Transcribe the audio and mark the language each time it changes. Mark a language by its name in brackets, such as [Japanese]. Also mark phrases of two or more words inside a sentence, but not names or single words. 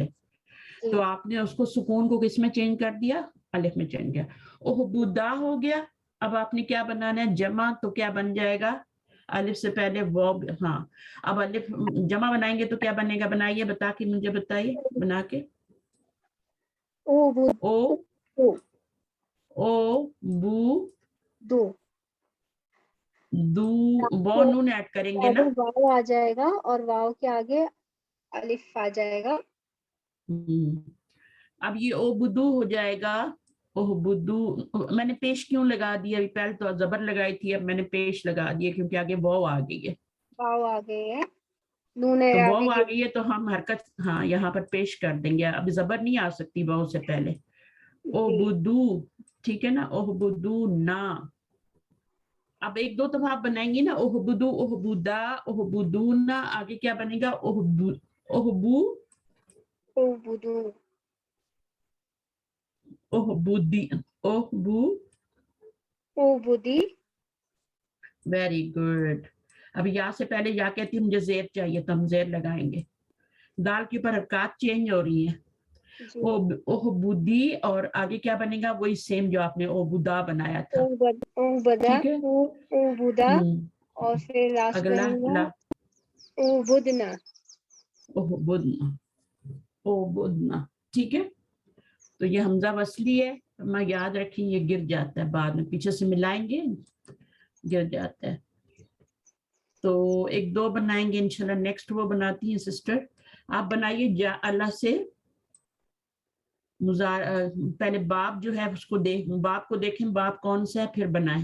[Urdu] جی تو آپ نے اس کو سکون کو کس میں چینج کر دیا؟ الف میں چینج کیا. احبدا ہو گیا. اب آپ نے کیا بنانا ہے؟ جمع. تو کیا بن جائے گا؟ الف سے پہلے واو. ہاں، اب الف جمع بنائیں گے تو کیا بنے گا؟ بنائیے، بتا کے مجھے بتائیے، بنا کے. [Arabic] او بدھ او دو او بو دو [Urdu] دو، واو تو نون ایڈ کریں گے نا. آگے واو آ جائے گا اور واو کے آگے الف آ جائے گا. اب یہ [Arabic] او بدو [Urdu] ہو جائے گا. [Arabic] اوہ بدو، [Urdu] میں نے پیش کیوں لگا دیا؟ پہلے تو زبر لگائی تھی، اب میں نے پیش لگا دیا کیونکہ آگے واو آ گئی ہے. واو آ گئے ہے، نون تو اعرابی واو آ کے گئی ہے تو ہم حرکت ہاں یہاں پر پیش کر دیں گے. اب زبر نہیں آ سکتی واو سے پہلے. او جی بدو، ٹھیک ہے نا. [Arabic] اوہ بدو [Urdu] نا. اب ایک دو دفعہ آپ بنائیں گی نا، [Arabic] اوہ بدو، اوہ بدا، اوہ بدو [Urdu] نا. آگے کیا بنے گا؟ [Arabic] اوہ بو، اوہ بو، او بدو اوہ بودی، اوہ بو. او بدی. [English] very good. [Urdu] اب یا سے پہلے یا کہتی ہوں مجھے زیر چاہیے تو ہم زیر لگائیں گے. دال کے اوپر حرکات چینج ہو رہی ہیں. جی [Arabic] اوہ بودی، [Urdu] اور آگے کیا بنے گا؟ وہی سیم جو آپ نے [Arabic] او بدا [Urdu] بنایا تھا. [Arabic] او بدا، [Urdu] ٹھیک ہے. او بدا اور پھر لاسٹ اگلا بنے گا لا، [Arabic] او بدنا. اوہ بدنا، او بدنا، [Urdu] ٹھیک ہے. تو یہ حمزہ وصلی ہے، میں یاد رکھیں یہ گر جاتا ہے بعد میں، پیچھے سے ملائیں گے گر جاتا ہے. تو ایک دو بنائیں گے انشاءاللہ. نیکسٹ وہ بناتی ہیں سسٹر. آپ بنائیے جا اللہ سے پہلے باب جو ہے اس کو باب کو دیکھیں، باب کون سا ہے، پھر بنائیں.